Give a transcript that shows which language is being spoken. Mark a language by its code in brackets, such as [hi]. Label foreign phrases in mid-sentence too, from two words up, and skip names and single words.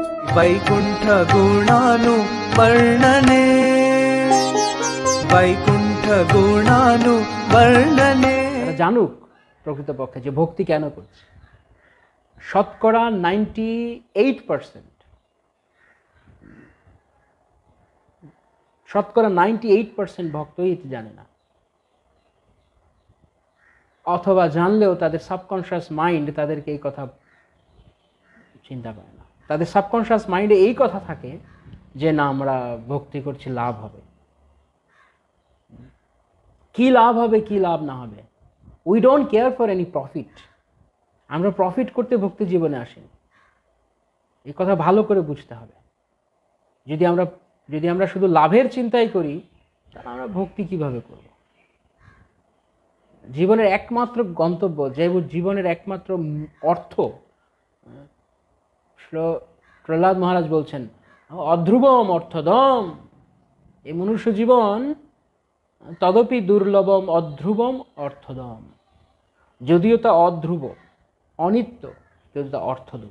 [sa] वैकुंठ गुणानु वर्णने, वैकुंठ गुणानु वर्णने। [bn] জানুক প্রকৃতপক্ষে যে ভক্তি কেন করছে। শতকরা 98%, শতকরা 98% ভক্তই এটি জানে না, অথবা জানলেও তাদের [en] subconscious mind [bn] তাদেরকে এই কথা চিন্তা করে না। তাদের [en] subconscious minde [bn] এই কথা থাকে যে না, আমরা ভক্তি করছি, লাভ হবে, কি লাভ হবে কি লাভ না হবে, [en] We don't care for any profit. [bn] আমরা প্রফিট করতে ভক্তি জীবনে আসিনি, এই কথা ভালো করে বুঝতে হবে। যদি আমরা শুধু লাভের চিন্তাই করি, তাহলে আমরা ভক্তি কিভাবে করব? জীবনের একমাত্র গন্তব্য, যে জীবনের একমাত্র অর্থ, প্রহ্লাদ মহারাজ বলছেন [sa] অধ্রুবম অর্থদম, [bn] এই মনুষ্য জীবন [sa] তদপি দুর্লভম অধ্রুবম অর্থদম, [bn] যদিও তা অধ্রুব, অনিত্য, কিন্তু তা অর্থদম।